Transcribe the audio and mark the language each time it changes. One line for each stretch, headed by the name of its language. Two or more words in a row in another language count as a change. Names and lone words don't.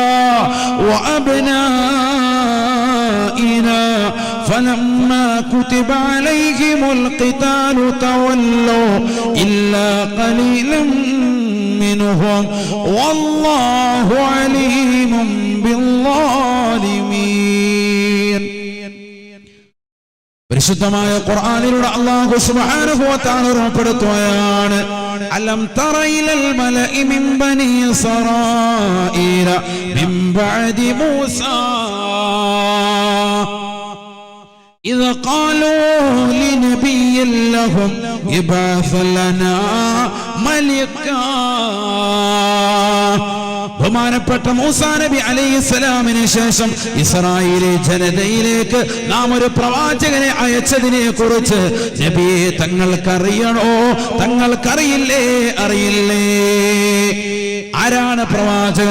Arabic: وأبنائنا فلما كتب عليهم القتال تولوا إلا قليلا منهم والله عليم بالظالمين.
Malayalam: പരിശുദ്ധമായ ഖുർആനിലൂടെ അല്ലാഹു
Arabic: سبحانه وتعالى
Malayalam: ഓർമ്മപ്പെടുത്തുകയാണ്
Arabic: ألم تر إلى الملإ من بني إسرائيل من بعد موسى إذ قالوا لنبي لهم ابعث لنا ملكا
Malayalam: ബഹുമാനപ്പെട്ട മൂസാ നബി അലൈഹിസ്സലാമിന് ശേഷം ഇസ്രായേൽ ജനതയിലേക്ക് നാം ഒരു പ്രവാചകനെ അയച്ചതിനെ കുറിച്ച് നബിയെ തങ്ങൾക്കറിയണോ? തങ്ങൾക്കറിയില്ലേ? അറിയില്ലേ? ആരാണ് പ്രവാചകൻ?